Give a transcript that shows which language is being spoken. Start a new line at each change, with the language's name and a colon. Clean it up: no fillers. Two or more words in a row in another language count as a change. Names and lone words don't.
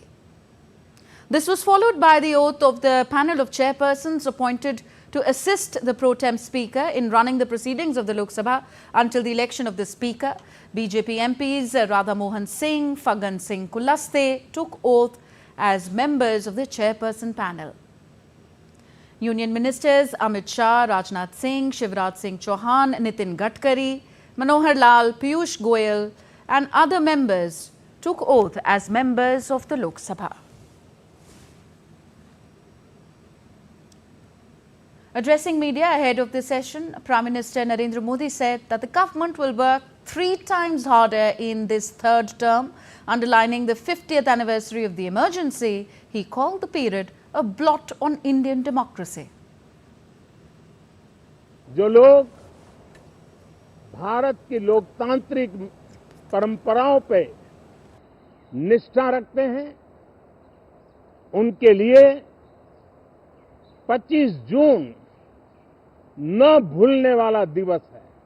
English: This was followed by the oath of the panel of chairpersons appointed to assist the Pro Tem Speaker in running the proceedings of the Lok Sabha until the election of the Speaker. BJP MPs Radha Mohan Singh, Fagan Singh Kulaste took oath as members of the chairperson panel. Union Ministers Amit Shah, Rajnath Singh, Shivraj Singh Chauhan, Nitin Gadkari, Manohar Lal, Piyush Goyal and other members took oath as members of the Lok Sabha. Addressing media ahead of this session, Prime Minister Narendra Modi said that the government will work 3 times harder in this third term, underlining the 50th anniversary of the emergency. He called the period a blot on Indian democracy.
Hindi: जो लोग भारत की लोकतांत्रिक परंपराओं पे निष्ठा रखते हैं, उनके लिए 25 जून न भूलने वाला दिवस है।